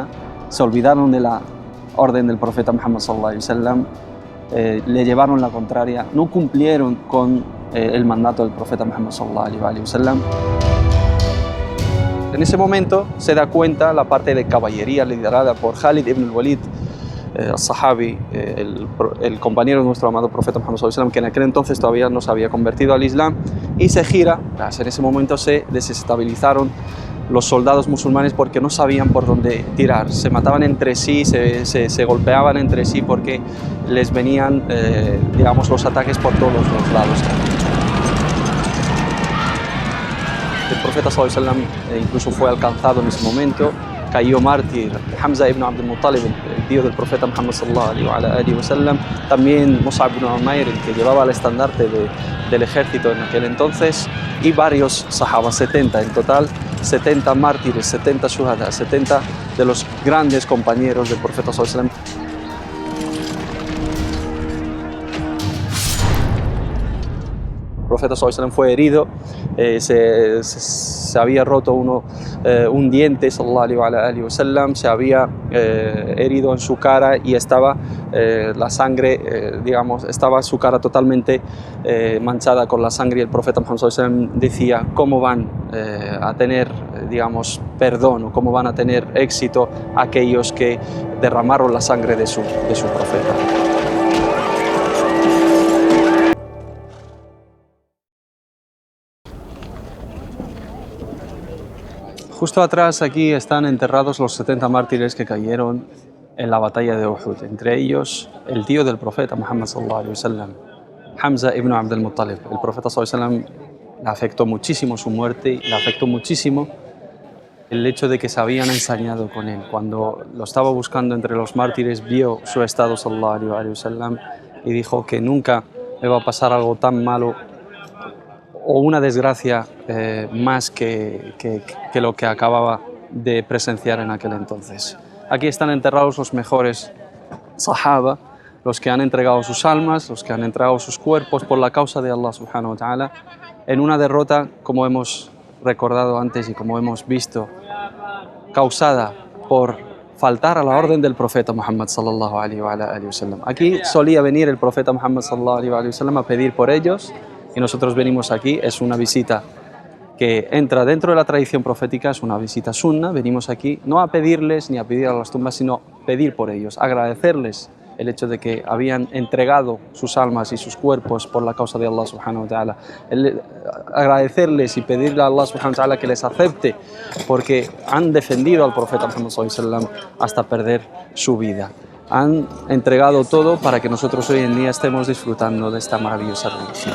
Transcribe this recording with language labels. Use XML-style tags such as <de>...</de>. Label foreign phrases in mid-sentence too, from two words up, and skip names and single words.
<es>Se olvidaron de la orden del profeta Muhammad</es> <ar>صلى الله عليه وسلم,</ar> <es>le llevaron la contraria, no cumplieron con el mandato del profeta Muhammad</es> <ar>صلى الله عليه وسلم.</ar> <es>En ese momento se da cuenta la parte de caballería liderada por Khalid ibn al-Walid, al-Sahabi, el compañero de nuestro amado profeta Muhammad</es> <ar>صلى الله عليه وسلم,</ar> <es>que en aquel entonces todavía no se había convertido al Islam, y se gira. En ese momento se desestabilizaron los soldados musulmanes porque no sabían por dónde tirar, se mataban entre sí, se golpeaban entre sí porque les venían digamos, los ataques por todos los lados. El profeta</es> <ar>صلى الله عليه وسلم</ar> <es>incluso fue alcanzado en ese momento, cayó mártir Hamza ibn Abd al-Muttalib, el tío del profeta Muhammad</es> <ar>صلى الله عليه وسلم,</ar> <es>también Mus'ab ibn Umair, el que llevaba el estandarte del ejército en aquel entonces, y varios sahabas, 70 en total, 70 mártires, 70 shuhada, 70 de los grandes compañeros del profeta</es> <ar>صلى الله عليه وسلم.</ar> <es>El profeta</es> <ar>صلى الله عليه وسلم</ar> <es>fue herido, se había roto un diente</es> <ar>صلى الله عليه وسلم,</ar> <es>se había herido en su cara y estaba la sangre, digamos, estaba su cara totalmente manchada con la sangre, y el profeta Muhammad</es> <ar>صلى الله عليه وسلم</ar> <es>decía: ¿cómo van a tener, digamos, perdón, o cómo van a tener éxito aquellos que derramaron la sangre de su profeta? Justo atrás aquí están enterrados los 70 mártires que cayeron en la batalla de Uhud, entre ellos el tío del profeta Muhammad</es> <ar>صلى الله عليه وسلم,</ar> <es>Hamza ibn Abd al-Muttalib. El profeta</es> <ar>صلى الله عليه وسلم</ar> <es>le afectó muchísimo su muerte, y le afectó muchísimo el hecho de que se habían ensañado con él. Cuando lo estaba buscando entre los mártires, vio su estado</es> <ar>صلى الله عليه وسلم</ar> <es>y dijo que nunca le va a pasar algo tan malo o una desgracia más que lo que acababa de presenciar en aquel entonces. Aquí están enterrados los mejores sahaba, los que han entregado sus almas, los que han entregado sus cuerpos por la causa de Allah</es> <ar>سبحانه وتعالى,</ar> <es>en una derrota, como hemos recordado antes y como hemos visto, causada por faltar a la orden del profeta Muhammad</es> <ar>صلى الله عليه وسلم.</ar> <es>Aquí solía venir el profeta Muhammad</es> <ar>صلى الله عليه وسلم</ar> <es>a pedir por ellos, y nosotros venimos aquí. Es una visita que entra dentro de la tradición profética, es una visita sunna. Venimos aquí no a pedirles ni a pedir a las tumbas, sino pedir por ellos, agradecerles el hecho de que habían entregado sus almas y sus cuerpos por la causa de Allah</es> <ar>سبحانه وتعالى,</ar> <es>agradecerles y pedirle a Allah</es> <ar>سبحانه وتعالى</ar> <es>que les acepte, porque han defendido al profeta Muhammad</es> <ar>صلى الله عليه وسلم</ar> <es>hasta perder su vida. Han entregado todo para que nosotros hoy en día estemos disfrutando de esta maravillosa religión.</es>